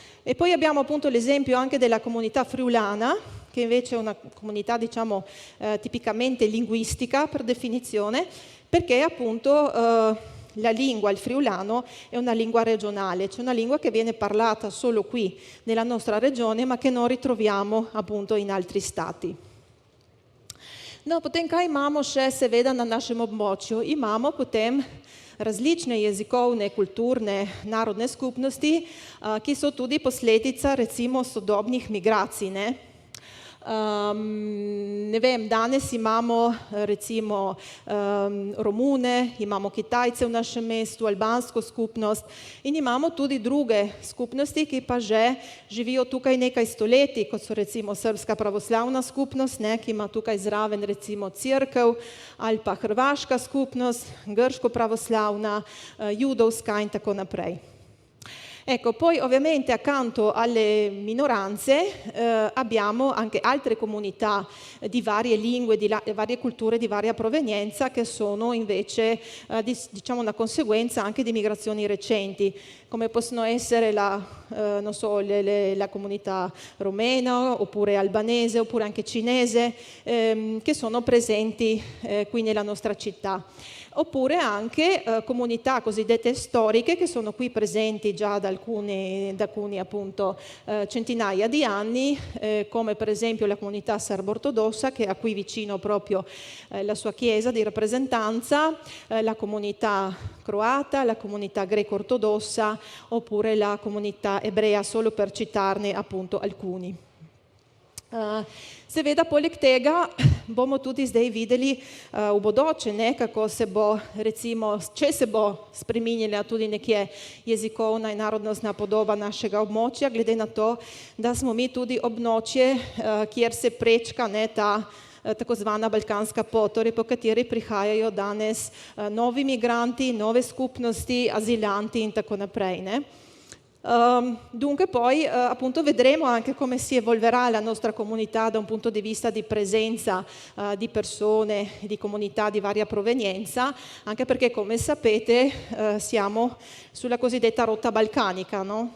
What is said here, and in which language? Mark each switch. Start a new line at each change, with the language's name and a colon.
Italian: E poi abbiamo appunto l'esempio anche della comunità friulana, che invece è una comunità diciamo tipicamente linguistica per definizione, perché appunto la lingua, il friulano, è una lingua regionale, cioè una lingua che viene parlata solo qui nella nostra regione, ma che non ritroviamo appunto in altri stati.
Slovenian: No, potem kaj imamo še seveda na našem območju? Imamo potem različne jezikovne, kulturne, narodne skupnosti, ki so tudi posledica recimo sodobnih migracij, ne? Ne vem, danes imamo recimo Romune, imamo Kitajce v našem mestu, albansko skupnost in imamo tudi druge skupnosti, ki pa že živijo tukaj nekaj stoletij, kot so recimo Srbska pravoslavna skupnost, ne, ki ima tukaj zraven recimo cerkev, ali pa hrvaška skupnost, grško pravoslavna, judovska in tako naprej.
Italian: Ecco, poi ovviamente accanto alle minoranze abbiamo anche altre comunità di varie lingue, di varie culture, di varia provenienza che sono invece diciamo una conseguenza anche di migrazioni recenti, come possono essere non so, la comunità romena, oppure albanese, oppure anche cinese, che sono presenti qui nella nostra città. Oppure anche comunità cosiddette storiche che sono qui presenti già da alcuni appunto centinaia di anni, come per esempio la comunità serbo-ortodossa che ha qui vicino proprio la sua chiesa di rappresentanza, la comunità croata, la comunità greco-ortodossa oppure la comunità ebrea, solo per citarne appunto alcuni.
Slovenian: Seveda, poleg tega bomo tudi zdaj videli v bodoče, ne, kako se bo, recimo, če se bo spreminjala tudi nekje jezikovna in narodnostna podoba našega območja, glede na to, da smo mi tudi območje, kjer se prečka, ne, ta tako zvana balkanska pot, torej po kateri prihajajo danes novi migranti, nove skupnosti, azilanti in tako naprej, ne.
Italian: Dunque poi appunto vedremo anche come si evolverà la nostra comunità da un punto di vista di presenza di persone, di comunità di varia provenienza, anche perché come sapete siamo sulla cosiddetta rotta balcanica, no?